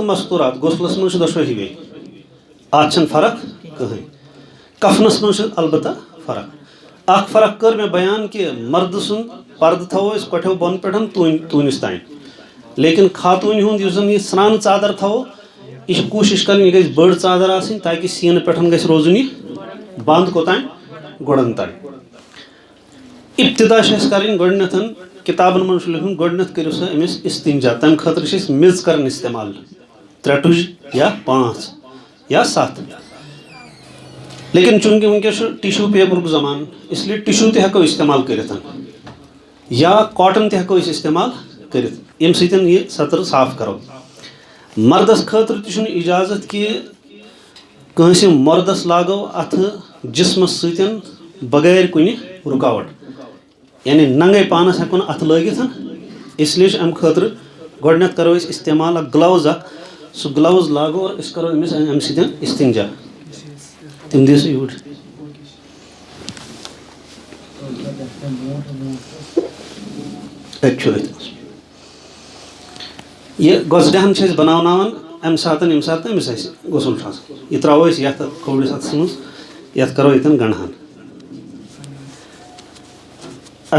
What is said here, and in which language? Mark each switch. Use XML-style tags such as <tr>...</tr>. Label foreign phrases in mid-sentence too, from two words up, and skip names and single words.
<ks>مستوٗرات غسلس منٛز چھِ دۄشوے ہِوے اتھ چھنہٕ فرق کٕہٕنۍ کفنس منٛز چھِ البتہ فرق اکھ فرق کٔر مےٚ بیان کہِ مردٕ سُنٛد پردٕ تھاوو أسۍ کۄٹھٮ۪و بۄنہٕ پٮ۪ٹھ توٗنِس تانۍ لیکن خاتوٗنہِ ہُنٛد یُس زن یہِ سرٛانہٕ ژادر تھاوو یہِ چھِ کوٗشش کرٕنۍ یہِ گژھِ بٔڑ ژادر آسٕنۍ تاکہِ سیٖنہٕ پٮ۪ٹھ گژھِ روزُن یہِ بنٛد کوٚتانۍ گۄڈن تانۍ ابتدا چھِ اَسہِ کرٕنۍ گۄڈٕنٮ۪تھ کِتابن منٛز چھُ لیکھُن گۄڈٕنٮ۪تھ کٔرِو سا أمِس استنجا تمہِ خٲطرٕ چھِ أسۍ میٚژ کران استعمال 3 ٹُج یا 5 یا 7 لیکن چوٗنٛکہِ وٕنکیٚس چھُ ٹِشوٗ پیپرُک زمانہٕ</ks> <ur>اس لیے</ur> <ks>ٹِشوٗ تہِ ہٮ۪کو استعمال کٔرِتھ یا کاٹن تہِ ہٮ۪کو أسۍ استعمال کٔرِتھ ییٚمہِ سۭتۍ یہِ سطر صاف کرو مردس خٲطرٕ تہِ چھُنہٕ اِجازت کہِ کٲنٛسہِ مردس لاگو اتھٕ جسمس سۭتۍ بغٲر کُنہِ رُکاوٹ یعنی ننگے پانس ہٮ۪کو نہٕ اتھٕ لٲگِتھ</ks> <ur>اس لیے</ur> <ks>چھُ امہِ خٲطرٕ گۄڈٕنٮ۪تھ کرو أسۍ استعمال اکھ گلوز اکھ سُہ گلوز لاگو اور أسۍ کرو أمِس امہِ سۭتۍ استنجا تِم دِیِو سا یوٗرۍ اَتہِ چھُ أتھۍ منٛز یہِ گۄزڈہن چھِ أسۍ بناوناوان امہِ ساتہٕ ییٚمہِ ساتہٕ أمِس آسہِ غسل چھُ آسان یہِ ترٛاوو أسۍ یتھ کھوورِس اتھس منٛز یتھ کرو ییٚتٮ۪ن گنٛڈہن اَسہِ</ks>